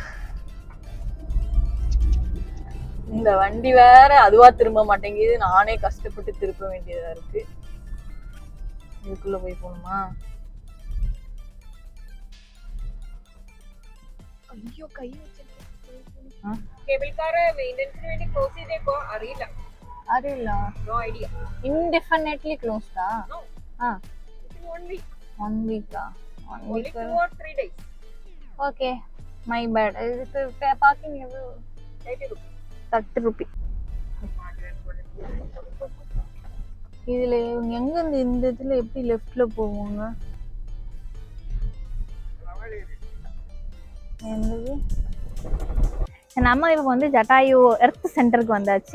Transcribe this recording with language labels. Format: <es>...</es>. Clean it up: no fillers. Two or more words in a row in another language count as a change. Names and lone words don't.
<ta>இந்த வண்டி வேற அதுவா திரும்ப மாட்டேங்குது, நானே கஷ்டப்பட்டு திருப்ப வேண்டியதா இருக்கு. இதுக்குள்ள போய் போகணுமா? ஐயோ கை வச்சிருக்கேன். கேபிள் கார மெயின்டெனன்ஸ்க்கு வேண்டி க்ளோஸ்</ta> <ml>ചെയ്തേക്കോ അറിയില്ല. അറിയില്ല.</ml> <en>No idea. Indefinitely closed ah? No. One week. 1 week ah? 1 week. Only 2 or 3 days. Okay. My bad. Is it parking ever? 30 rupees.</en> <ta>இதுல எங்க இந்த இதுல எப்படி லெஃப்ட்ல போவாங்க? என்னது? நம்ம இப்போ வந்து ஜட்டாயு எர்த் சென்டருக்கு வந்தாச்சு.</ta>